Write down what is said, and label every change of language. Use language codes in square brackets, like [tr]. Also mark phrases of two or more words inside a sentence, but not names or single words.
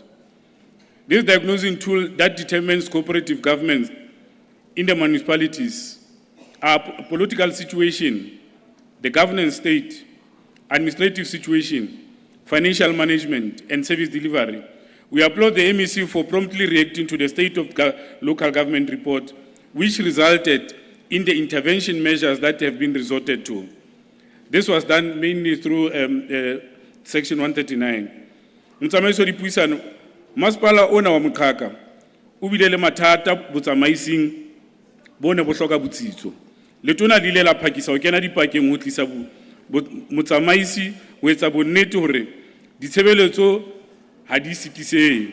[en] This diagnosing tool that determines cooperative governments in the municipalities, our political situation, the governance state, administrative situation, financial management, and service delivery. We applaud the MEC for promptly reacting to the State of Local Government report, which resulted in the intervention measures that have been resorted to. This was done mainly through Section 139. [st] Motsamaiso dipuisano, masipala ona wa Moqhaka o bile le mathata botsamaising bona bo hloka botsitso. Letona le ile la phakisa ho kena dipakeng ho tlisa motsamaisi ho etsa bonnete hore ditshebeletso ha di sitisehe.